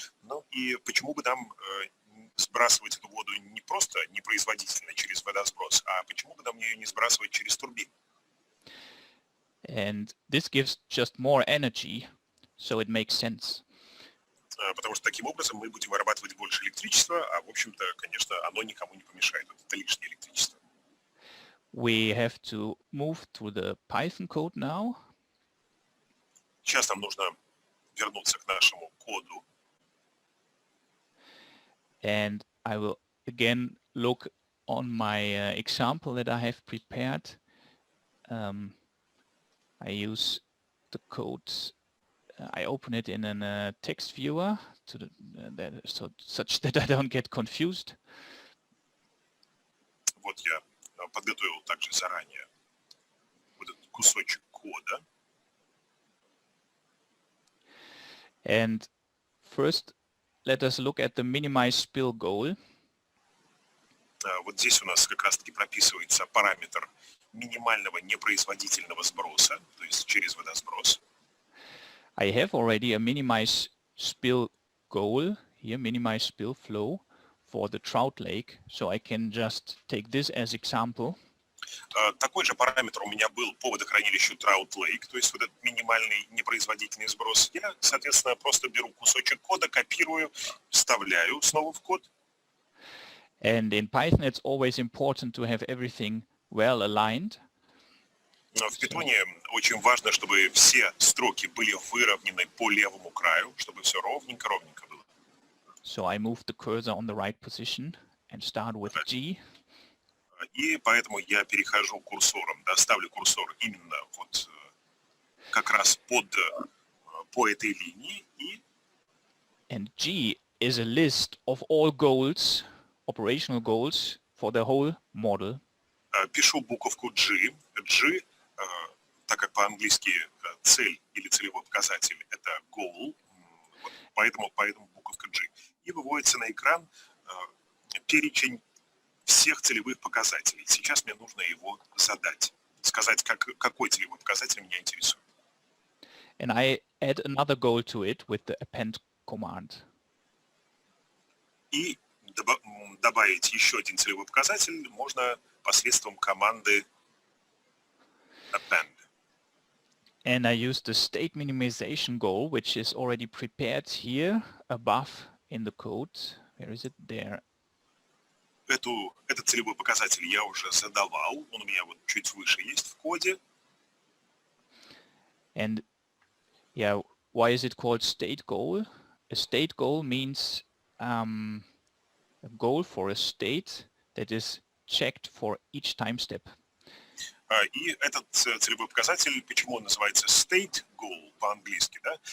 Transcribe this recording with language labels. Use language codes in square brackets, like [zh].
[ru] Ну и почему бы нам сбрасывать эту воду не просто непроизводительно через водосброс, а почему бы нам ее не сбрасывать через турбин? [en] And this gives just more energy, so it makes sense. [ru] Потому что таким образом мы будем вырабатывать больше электричества, а в общем-то, конечно, оно никому не помешает. Это лишнее электричество. [en] We have to move to the Python code now. [ru] Сейчас нам нужно вернуться к нашему коду. [en] And I will again look on my example that I have prepared. I use the code. I open it in a text viewer such that I don't get confused. [ru] Вот я подготовил также заранее вот этот кусочек кода. [en] And first, let us look at the minimize spill goal. [ru] Вот здесь у нас как раз-таки прописывается параметр минимального непроизводительного сброса, то есть через водосброс. [en] I have already a minimize spill goal here, minimize spill flow for the trout lake, so I can just take this as example. [ru] Такой же параметр у меня был по водохранилищу Trout Lake, то есть вот этот минимальный непроизводительный сброс. Я, соответственно, просто беру кусочек кода, копирую, вставляю снова в код. [en] And in Python, it's always important to have everything well aligned. [ru] Но в Python очень важно, чтобы все строки были выровнены по левому краю, чтобы все ровненько-ровненько было. [en] So I move the cursor on the right position and start with G. [ru] И поэтому я перехожу курсором, да, ставлю курсор именно вот как раз по этой линии. [en] And G is a list of all goals, operational goals for the whole model. [ru] Пишу буковку G. G, так как по-английски цель или целевой показатель — это goal, вот поэтому буковка G. И выводится на экран перечень всех целевых показателей. Сейчас мне нужно его задать, сказать, какой целевой показатель меня интересует. [en] And I add another goal to it with the append command. [ru] И добавить еще один целевой показатель можно посредством команды append. [en] And I use the state minimization goal, which is already prepared here above in the code. Where is it? There. [ru] Этот целевой показатель я уже задавал. Он у меня вот чуть выше есть в коде. [en] And yeah, why is it called state goal? A state goal means a goal for a state that is checked for each time step. [ru] И этот целевой показатель, почему он называется state goal по-английски, да?